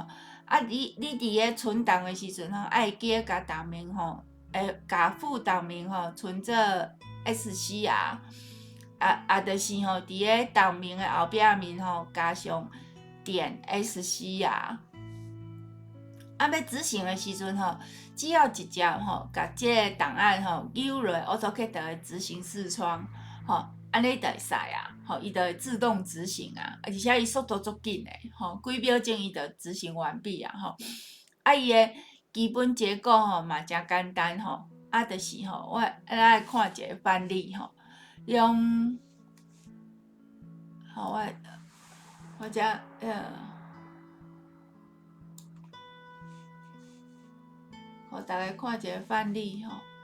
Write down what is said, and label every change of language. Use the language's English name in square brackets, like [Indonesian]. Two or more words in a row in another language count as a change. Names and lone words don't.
[Min Nan Chinese] 啊，你伫咧存档的时阵吼，爱记得甲档名吼，甲副档名吼存做 SCR，就是吼伫咧档名的后壁面吼加上点 SCR。啊，要执行的时阵吼，只要直接吼甲即个档案吼丢落 AutoCAD 的执行视窗吼。安尼就会使啊，吼，伊就会自动执行啊，而且伊速度足紧的，吼，几秒钟伊就执行完毕啊，吼。啊，伊的基本结构吼嘛真简单吼，啊，就是吼，我来看一个范例吼，用，好，我遮互大家看一个范例吼。